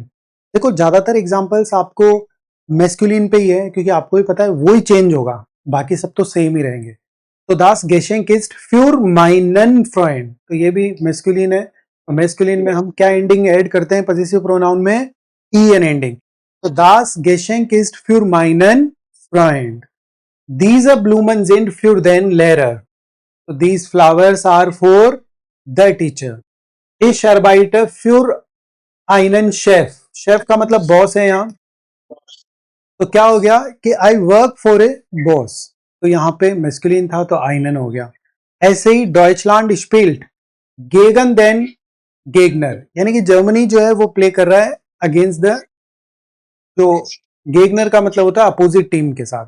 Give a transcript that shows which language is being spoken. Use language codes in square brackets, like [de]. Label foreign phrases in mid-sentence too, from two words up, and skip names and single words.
[hi] देखो ज्यादातर एग्जांपल्स आपको मैस्कुलिन पे ही है, क्योंकि आपको भी पता है वो ही चेंज होगा, बाकी सब तो सेम ही रहेंगे। तो [de] Das Geschenk ist für meinen Freund, [hi] तो ये भी मैस्कुलिन है। तो मैस्कुलिन में हम क्या एंडिंग ऐड करते हैं पजेसिव प्रोनाउन में? ई एन एंडिंग। [de] तो Das Geschenk ist für meinen Freund. Diese Blumen sind für den Lehrer, [en] so these flowers are for the teacher. [de] Ich arbeite für einen Chef, [hi] शेफ का मतलब बॉस है यहाँ, तो क्या हो गया कि [en] I work for a boss, [hi] तो यहाँ पे मैस्कुलिन था तो आइनन हो गया। ऐसे ही [de] Deutschland spielt gegen den Gegner, [hi] यानी कि जर्मनी जो है वो प्ले कर रहा है [en] against the, [hi] जो गेगनर का मतलब होता है [en] opposite team [hi] के साथ।